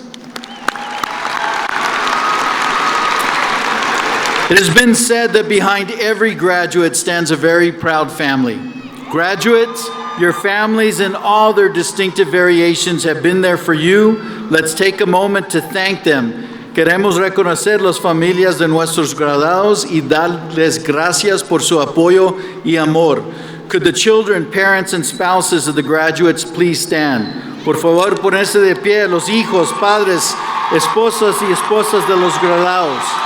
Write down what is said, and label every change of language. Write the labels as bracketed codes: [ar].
[en] It has been said that behind every graduate stands a very proud family. Graduates, your families in all their distinctive variations have been there for you. Let's take a moment to thank them. [es] Queremos reconocer las familias de nuestros graduados y darles gracias por su apoyo y amor. [en] Could the children, parents, and spouses of the graduates please stand? [es] Por favor, ponerse de pie, los hijos, padres, esposas y esposas de los graduados.